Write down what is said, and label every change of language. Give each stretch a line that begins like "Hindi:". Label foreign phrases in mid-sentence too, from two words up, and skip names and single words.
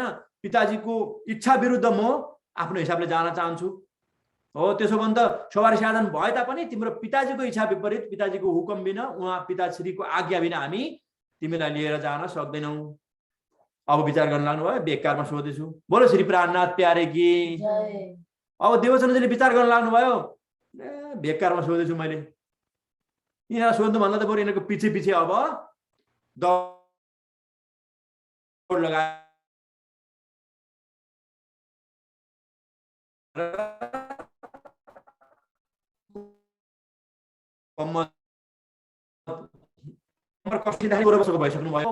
Nepali: पिताजीको इच्छा विरुद्ध म आफ्नो हिसाबले जान चाहन्छु। हो त्यसो भने त सवारी साधन भए तापनि तिम्रो पिताजीको इच्छा विपरीत, पिताजीको हुकुम बिना, उहाँ पिताश्रीको आज्ञा बिना हामी तिमीलाई लिएर जान सक्दैनौ। अब विचार गर्न लाग्नुभयो, बेकारमा सोधेछु।
Hindi: बोलो श्री प्राणनाथ प्यारे की।
Nepali: अब देवचन्द्रजीले विचार गर्न लाग्नुभयो, बेकारमा सोधेछु मैले, यिनीहरूलाई सोध्नुभन्दा त बरु यिनीहरूको पछि पछि अब दौड लगाएर भइसक्नु भयो।